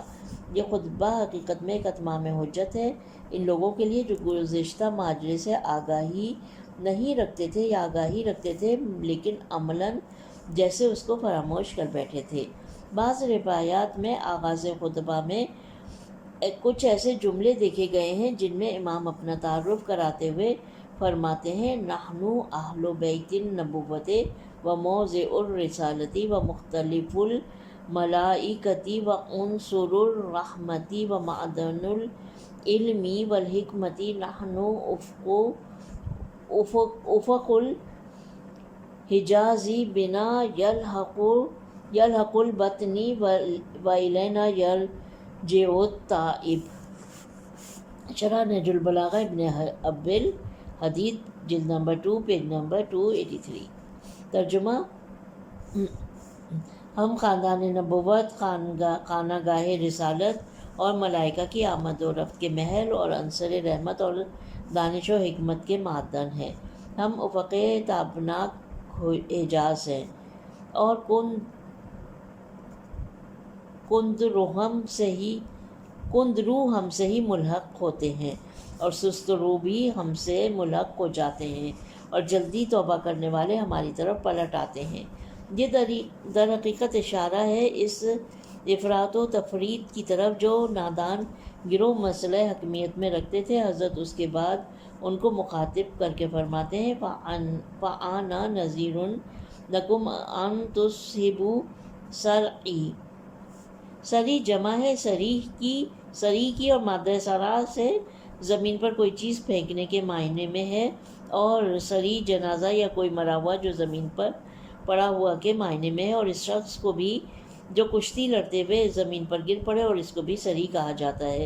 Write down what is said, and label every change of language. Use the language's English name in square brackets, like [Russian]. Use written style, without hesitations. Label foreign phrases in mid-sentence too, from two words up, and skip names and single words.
[Urdu] یہ خطبہ حقیقت میں ایک اتمام حجت ہے ان لوگوں کے لیے جو گزشتہ ماجرے سے آگاہی نہیں رکھتے تھے یا آگاہی رکھتے تھے لیکن عملاً جیسے اس کو فراموش کر بیٹھے تھے۔ بعض روایات میں آغاز خطبہ میں کچھ ایسے جملے دیکھے گئے ہیں جن میں امام اپنا تعارف کراتے ہوئے فرماتے ہیں: [Arabic] نحنو اہل بیت النبوۃ و موضع الرسالۃ و مختلف الملائکۃ و عنصر الرحمۃ و معدن العلم والحکمۃ، نحنو افق الحجاز بنا یلحق البطن و الینا یرجع الطائب۔ [Urdu] شرح نہج البلاغہ ابن ابی الحدید جلد نمبر 2 [English] page number [Urdu] 283۔ ترجمہ: ہم خاندان نبوت، خانہ گاہ رسالت اور ملائکہ کی آمد و رفت کے محل اور عنصر رحمت اور دانش و حکمت کے معدن ہیں۔ ہم افق تابناک حجاز ہیں، اور کند رو ہم سے ہی ملحق ہوتے ہیں، اور سست رو بھی ہم سے ملحق ہو جاتے ہیں، اور جلدی توبہ کرنے والے ہماری طرف پلٹ آتے ہیں۔ یہ در حقیقت اشارہ ہے اس افراط و تفریط کی طرف جو نادان گروہ مسئلہ حکمیت میں رکھتے تھے۔ حضرت اس کے بعد ان کو مخاطب کر کے فرماتے ہیں: [Arabic] فَأَنَا نَذِيرٌ لَكُمْ أَن تُصْحِبُوا سَرْعِي۔ [Urdu] سری جمع ہے سری کی، اور مادہ سرا سے زمین پر کوئی چیز پھینکنے کے معنی میں ہے، اور سری جنازہ یا کوئی مرا ہوا جو زمین پر پڑا ہوا کے معنی میں ہے، اور اس شخص کو بھی جو کشتی لڑتے ہوئے زمین پر گر پڑے، اور اس کو بھی سری کہا جاتا ہے۔